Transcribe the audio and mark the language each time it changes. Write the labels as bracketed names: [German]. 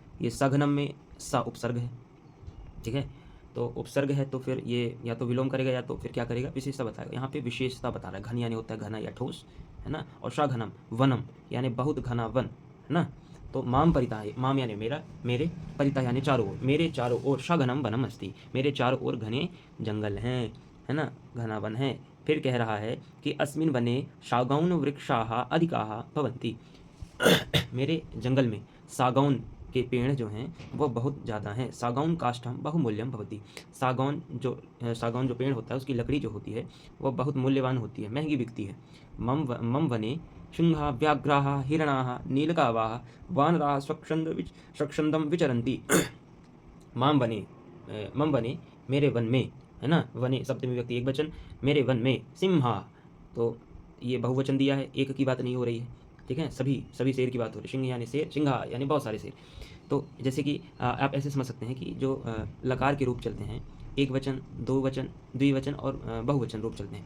[Hindi] ये सघनम में सा उपसर्ग है, ठीक है। तो उपसर्ग है तो फिर ये या तो विलोम करेगा या तो फिर क्या करेगा, विशेषता बताएगा। यहाँ पे विशेषता बता रहा है। घन यानी होता है घना या ठोस, है ना। और सघनम वनम यानी बहुत घना वन, है ना। तो माम परिता है, माम यानी मेरा, मेरे, परिता यानी चारों ओर, मेरे चारों ओर [Sanskrit] सघनम वनम अस्ति, [Hindi] मेरे चारों ओर घने जंगल हैं, है ना, घना वन है। फिर कह रहा है कि [Sanskrit] अस्मिन् वने सागौन वृक्षाः अधिकाः भवन्ति। [Hindi] मेरे जंगल में सागौन के पेड़ जो हैं वो बहुत ज़्यादा हैं। [Sanskrit] सागौन काष्ठम बहुमूल्यम भवति। [Hindi] सागौन जो पेड़ होता है उसकी लकड़ी जो होती है वो बहुत मूल्यवान होती है, महंगी बिकती है। [Sanskrit] मम वने सिंहा व्याघ्राः हिरणाः नीलगावाः वानराः स्वच्छंदम विचरन्ति। मम वने, [Hindi] मेरे वन में, है ना। वने सप्तमी व्यक्ति एक वचन, मेरे वन में सिंहा, तो ये बहुवचन दिया है, एक की बात नहीं हो रही है, ठीक है। सभी शेर की बात हो रही है। सिंह यानी शेर, सिंहा यानी बहुत सारे शेर। तो जैसे कि आप ऐसे समझ सकते हैं कि जो लकार के रूप चलते हैं, एक वचन, दो वचन, द्विवचन और बहुवचन रूप चलते हैं।